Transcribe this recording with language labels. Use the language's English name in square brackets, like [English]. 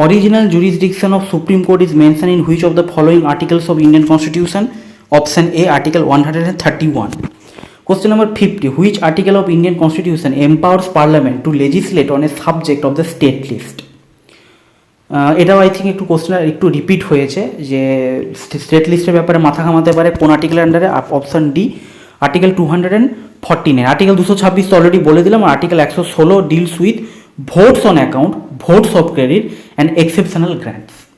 [English] Original jurisdiction of Supreme Court is mentioned in which of the following articles of Indian Constitution? Option A, Article 131. Question number 50. Which article of Indian Constitution empowers Parliament to legislate on a subject of the state list? [Bangla] এটাও I think একটু question একটু repeat হয়েছে যে state লিস্টের ব্যাপারে মাথা ঘামাতে পারে কোন আর্টিকেল আন্ডারে? Option D article 249। আর্টিকেল 226 তো অলরেডি বলে দিলাম। [English] Article 116 deals with votes on account, votes of credit and exceptional grants.